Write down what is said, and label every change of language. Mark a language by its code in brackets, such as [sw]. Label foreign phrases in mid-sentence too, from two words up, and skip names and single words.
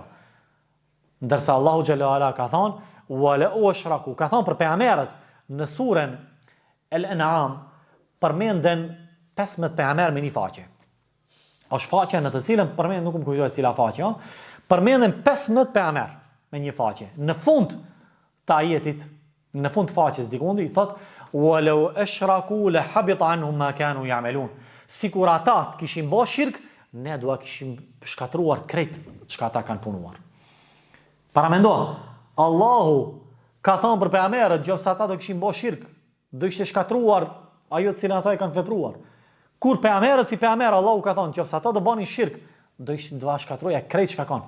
[sq] Ndërsa Allahu [ar] جل وعلا [sq] ka thonë [ar] ولو أشركوا, [sq] ka thonë për pejgamberët në surën Al-An'am përmenden 15 pejgamber me një faqe. Është faqja në të cilën përmenden, nuk më kujtohet cila faqe, përmenden 15 pejgamber me një faqe. Në fund të ajetit, në fund faqes dikundi, i thot, [ar] ولو أشركوا لحبط عنهم ما كانوا يعملون. [sq] Sikur ata të kishin bërë shirk, ne dua kishim shkatruar krejt çka ata kanë punuar. Para mendo, Allahu ka thënë për pejgamberët, nëse ata do kishin bërë shirk, do ishte shkatruar ajo të cilën ata e kanë vepruar. Kur pejgamberët si pejgamber Allahu ka thënë, nëse ata do bënin shirk, do ishin dua shkatruar krejt çka kanë.